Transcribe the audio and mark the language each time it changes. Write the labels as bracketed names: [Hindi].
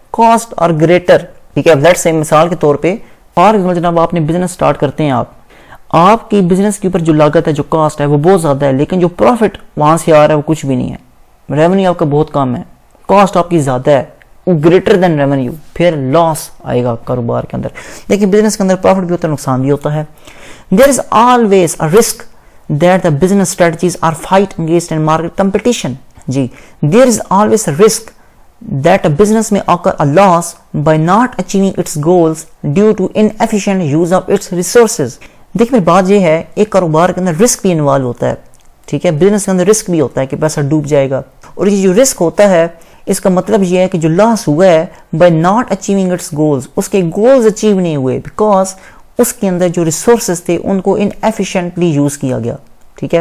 [Urdu] Cost اور greater, ٹھیک ہے. لیٹس سے مثال کے طور پہ فار ایگزامپل جناب آپ نے بزنس سٹارٹ کرتے ہیں، آپ کی بزنس کے اوپر جو لاگت ہے، جو کاسٹ ہے وہ بہت زیادہ ہے، لیکن جو پروفٹ وہاں سے آ رہا ہے وہ کچھ بھی نہیں ہے. ریونیو آپ کا بہت کم ہے، کاسٹ آپ کی زیادہ ہے، گریٹر دین ریونیو، پھر لاس آئے گا کاروبار کے اندر. لیکن بزنس کے اندر پروفٹ بھی ہوتا ہے، نقصان بھی ہوتا ہے. [English] There is always a risk that the business strategies are fight engaged in market competition. جی، there is always a risk that a business may occur a loss by not achieving its goals due to inefficient use of its resources. [Urdu] دیکھیں بات یہ ہے، ایک کاروبار کے اندر risk بھی involve ہوتا ہے، ٹھیک ہے. بزنس کے اندر رسک بھی ہوتا ہے کہ پیسہ ڈوب جائے گا، اور یہ جو رسک ہوتا ہے اس کا مطلب یہ ہے کہ جو لاس ہوا ہے by not achieving its goals، اس کے گولز اچیو نہیں ہوئے بیکاز اس کے اندر جو ریسورسز تھے ان کو انیفیشینٹلی یوز کیا گیا، ٹھیک ہے.